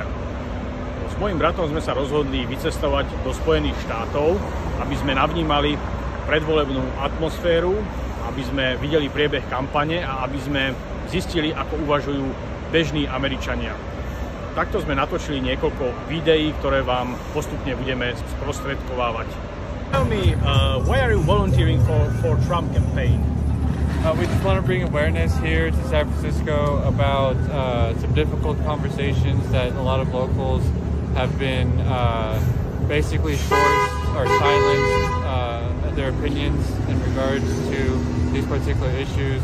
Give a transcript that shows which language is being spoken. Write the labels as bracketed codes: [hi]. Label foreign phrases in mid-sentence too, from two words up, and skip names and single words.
[sk] S mojím bratom sme sa rozhodli vycestovať do Spojených štátov, aby sme navnímali predvolebnú atmosféru, aby sme videli priebeh kampane a aby sme zistili, ako uvažujú bežní Američania. Takto sme natočili niekoľko videí, ktoré vám postupne budeme sprostredkovávať. [en] Tell me, why are you volunteering for Trump campaign? We just want to bring awareness here to San Francisco about some difficult conversations that a lot of locals have been basically forced or silenced their opinions in regards to these particular issues.